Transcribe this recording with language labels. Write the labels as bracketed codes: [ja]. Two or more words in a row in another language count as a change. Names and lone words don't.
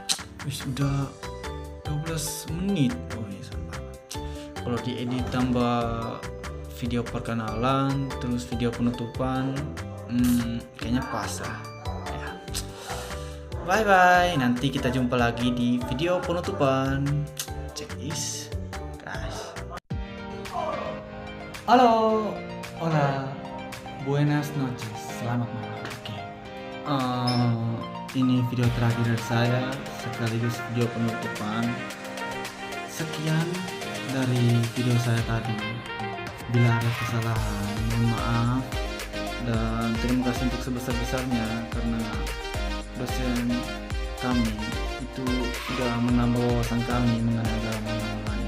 [id] Sudah 12 menit. Kalau diedit tambah video perkenalan terus video penutupan, kayaknya pas lah ya. Bye bye, nanti kita jumpa lagi di video penutupan. [en] Check this guys. [es] Halo, hola, buenas noches, [id] selamat malam. Ini video terakhir dari saya sekaligus video penutupan. Sekian dari video saya tadi. Bila ada kesalahan, mohon maaf. Dan terima kasih untuk sebesar-besarnya karena dosen kami itu sudah menambah wawasan kami mengenai agama lain.